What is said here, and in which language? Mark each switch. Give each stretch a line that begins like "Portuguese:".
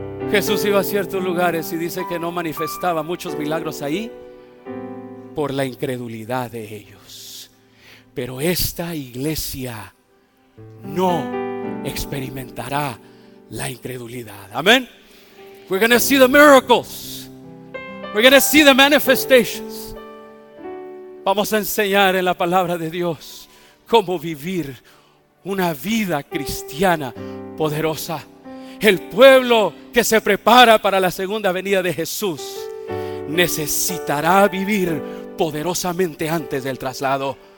Spanish: Jesús iba a ciertos lugares y dice que no manifestaba muchos milagros ahí por la incredulidad de ellos. Pero esta iglesia no experimentará la incredulidad. Amén.
English: We're going to see the miracles. We're going to see the manifestations.
Spanish: Vamos a enseñar en la palabra de Dios cómo vivir una vida cristiana poderosa. El pueblo que se prepara para la segunda venida de Jesús necesitará vivir poderosamente antes del traslado.